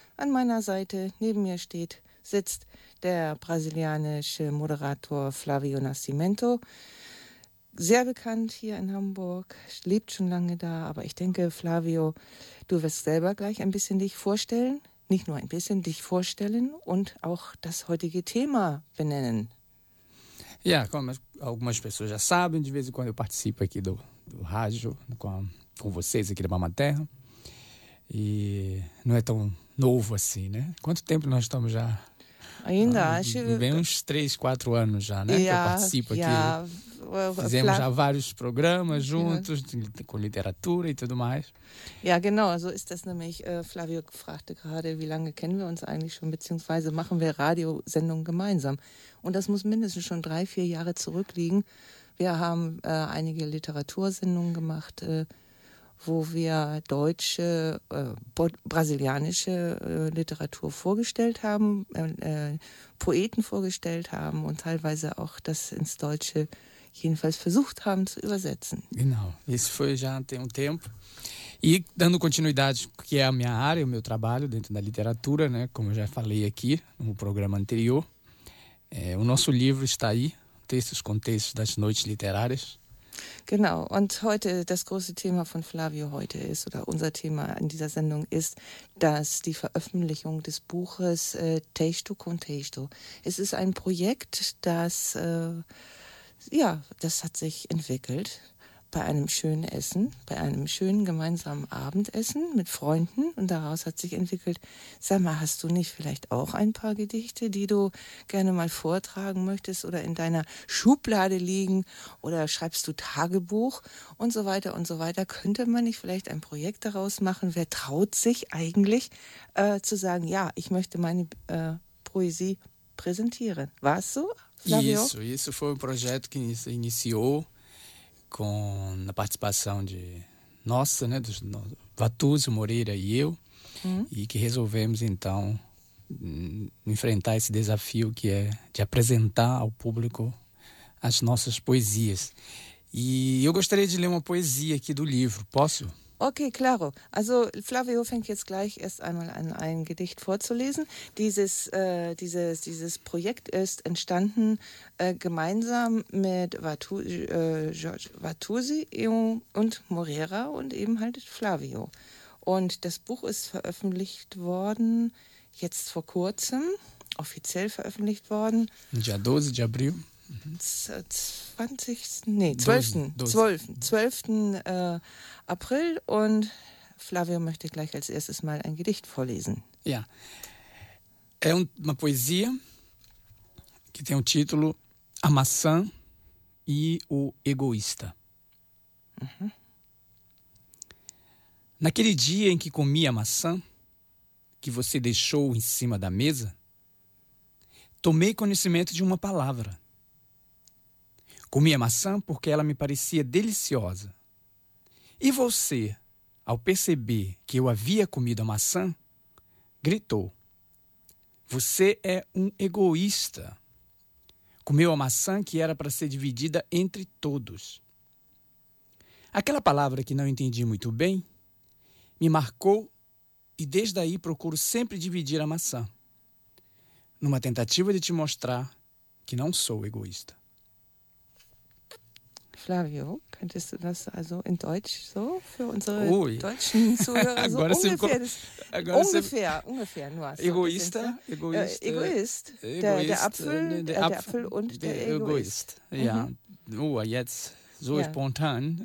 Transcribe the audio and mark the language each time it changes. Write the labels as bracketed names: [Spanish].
[German] An meiner Seite, neben mir sitzt der brasilianische Moderator Flavio Nascimento. Sehr bekannt hier in Hamburg, lebt schon lange da, aber ich denke, Flavio, du wirst selber gleich ein bisschen dich vorstellen, nicht nur ein bisschen dich vorstellen und auch das heutige Thema benennen. [Portuguese] Ja, komm, algumas pessoas já sabem, de vez em quando eu participo aqui do rádio com vocês aqui da Mama Terra. E não é tão novo assim, né? Quanto tempo nós estamos já? Ainda, acho... Bem uns 3-4 anos já, né? Yeah, que eu participo aqui. Yeah. Fizemos já vários programas juntos, com literatura e tudo mais. [German] Ja, yeah, genau, so ist das nämlich. Flavio fragte gerade, wie lange kennen wir uns eigentlich schon, beziehungsweise machen wir Radiosendungen gemeinsam? Und das muss mindestens schon 3-4 Jahre zurückliegen. Wir haben einige Literatursendungen gemacht, wo wir deutsche, brasilianische Literatur vorgestellt haben, Poeten vorgestellt haben und teilweise auch das ins Deutsche jedenfalls versucht haben zu übersetzen. [Portuguese] Genau, isso foi já tem tempo. E dando continuidade, que é a minha área, o meu trabalho dentro da literatura, né, como eu já falei aqui no programa anterior. O nosso livro está aí, Textos, Contextos das Noites Literárias. [German] Genau, und heute das große Thema von Flavio heute ist, oder unser Thema in dieser Sendung ist, dass die Veröffentlichung des Buches Texto com Texto. Es ist ein Projekt, das, ja, das hat sich entwickelt bei einem schönen Essen, bei einem schönen gemeinsamen Abendessen mit Freunden. Und daraus hat sich entwickelt, sag mal, hast du nicht vielleicht auch ein paar Gedichte, die du gerne mal vortragen möchtest oder in deiner Schublade liegen oder schreibst du Tagebuch und so weiter und so weiter. Könnte man nicht vielleicht ein Projekt daraus machen? Wer traut sich eigentlich zu sagen, ja, ich möchte meine Poesie präsentieren? War es so, Flavio? [Portuguese] Isso foi um projeto que iniciou com a participação de nossa, né, do Vatuzio Moreira e eu, e que resolvemos, então, enfrentar esse desafio que é de apresentar ao público as nossas poesias. E eu gostaria de ler uma poesia aqui do livro. Posso? Okay, claro. [German] Also Flavio fängt jetzt gleich erst einmal an, ein Gedicht vorzulesen. Dieses Projekt ist entstanden gemeinsam mit Georges Watusi und Morera und eben halt Flavio. Und das Buch ist veröffentlicht worden, jetzt vor kurzem, offiziell veröffentlicht worden. [Portuguese] Ja, 12 de abril. [German] 12. April, und Flavio möchte gleich als erstes mal ein Gedicht vorlesen. [Portuguese] Ja, é uma poesia que tem o título A Maçã e o Egoísta. Naquele dia em que comi a maçã que você deixou em cima da mesa, tomei conhecimento de uma palavra. Comi a maçã porque ela me parecia deliciosa. E você, ao perceber que eu havia comido a maçã, gritou: você é um egoísta. Comeu a maçã que era para ser dividida entre todos. Aquela palavra que não entendi muito bem me marcou, e desde aí procuro sempre dividir a maçã, numa tentativa de te mostrar que não sou egoísta. [German] Flavio, könntest du das also in Deutsch so für unsere deutschen Zuhörer so egoista, egoist, der Apfel und der Egoist. Ja, jetzt so spontan.